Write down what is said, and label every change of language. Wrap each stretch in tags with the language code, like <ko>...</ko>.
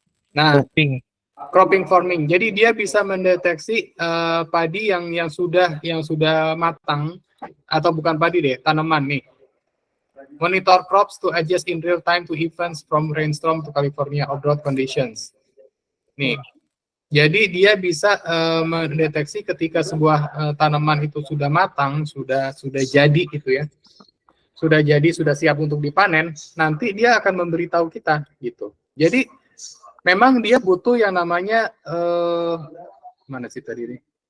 <id>Nah, cropping farming. Jadi dia bisa mendeteksi padi yang sudah matang, atau bukan padi deh, tanaman nih.</id> <en>Monitor crops to adjust in real time to events from rainstorm to California or drought conditions.</en> <id>Nih. Jadi dia bisa mendeteksi ketika sebuah tanaman itu sudah matang, sudah jadi gitu ya. Sudah jadi, sudah siap untuk dipanen, nanti dia akan memberitahu kita gitu. Jadi memang dia butuh yang namanya mana sih tadi nih?</id>